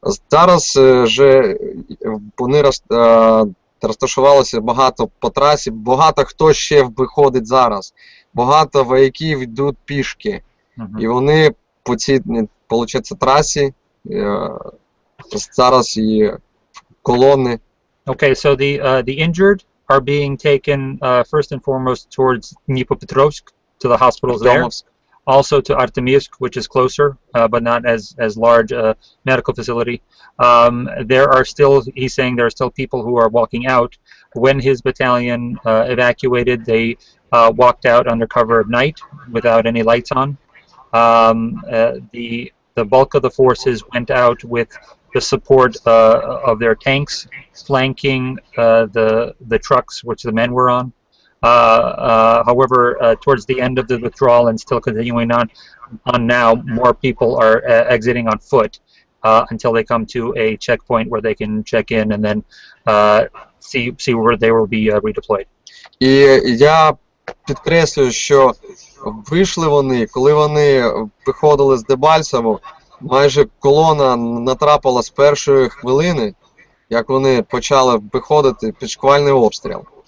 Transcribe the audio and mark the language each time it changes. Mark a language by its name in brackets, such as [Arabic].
[Ukrainian] Зараз вже вони розташувалися багато по трасі, багато хто ще виходить зараз. Багато вояків йдуть пішки. І вони по цій, виходить, трасі зараз і колони. [English] Okay, so the injured are being taken first and foremost towards Dnipropetrovsk, to the hospitals there. Also to Artemivsk, which is closer, but not as large a medical facility. There are still, he's saying there are still people who are walking out. When his battalion evacuated, they walked out under cover of night without any lights on. The bulk of the forces went out with the support of their tanks flanking the trucks which the men were on. However, towards the end of the withdrawal and still continuing on now, more people are exiting on foot until they come to a checkpoint where they can check in and then see where they will be redeployed. [Ukrainian] І я підкреслюю, що вийшли вони, коли вони виходили з Дебальцевого, майже колона натрапила з першої хвилини, як вони почали виходити, під шквальний обстріл.